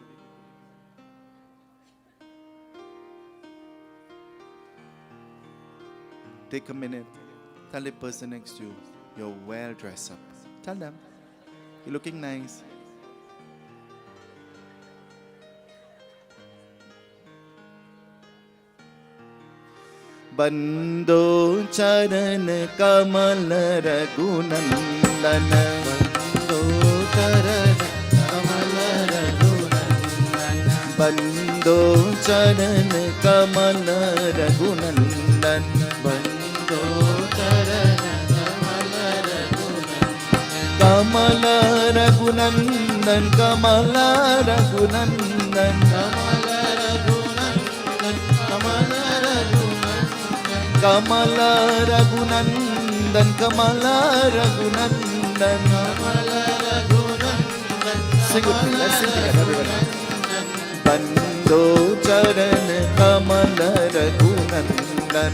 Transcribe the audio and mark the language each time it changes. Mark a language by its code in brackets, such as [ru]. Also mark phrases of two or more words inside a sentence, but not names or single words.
[en] Take a minute, tell the person next to you, you're well dressed up. Tell them, you're looking nice. [hi] बंदौ चरण कमल रघुनंदन. बंदौ चरण कमल रघुनंदन. बंदौ चरण कमल रघुनंदन. बंदौ चरण कमल रघुनंदन. कमल रघुनंदन, कमल रघुनंदन. कमला रघुनंदन, कमला कमला रघुनंदन, कमला रघुनंदन. कमला रघुनंदन. [en] Sing with me, let's sing together everybody. [hi] बंदौ चरण कमल रघुनंदन.